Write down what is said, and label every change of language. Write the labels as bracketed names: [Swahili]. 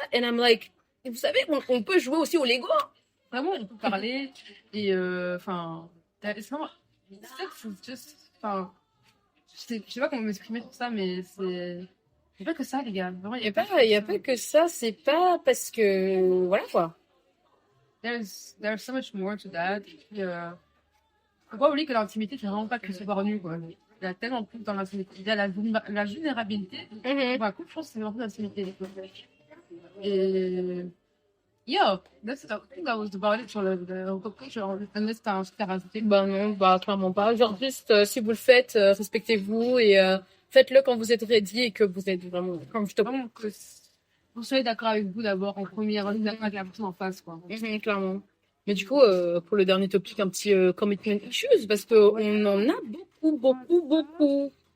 [English] And I'm like, [French] vous savez, on peut jouer aussi au Lego. Vraiment, on peut parler. Et, enfin, c'est vraiment, c'est just, enfin, je sais pas comment m'exprimer sur ça, mais c'est pas que ça, les gars. Vraiment, Il y a pas que ça, c'est pas parce que, voilà, quoi. [English] There's so much more to that. [French] Et puis, faut pas oublier que l'intimité, c'est vraiment pas que se voir nu, quoi. Il y a tellement plus dans l'intimité. Il y a la vulnérabilité. Dans la couple, je pense que c'est vraiment l'intimité. [English] Et, yo, I think that was about it [French] sur le culture. [English] Unless [French] t'as un truc à rajouter. Bah non, bah clairement pas. Genre juste, si vous le faites, respectez-vous et faites-le quand vous êtes ready et que vous êtes vraiment comfortable. Vraiment que vous soyez d'accord avec vous d'abord en première, d'accord avec la personne en face, quoi. Clairement. Mais du coup, pour le dernier topic, un petit commitment issues, parce qu'on en a beaucoup.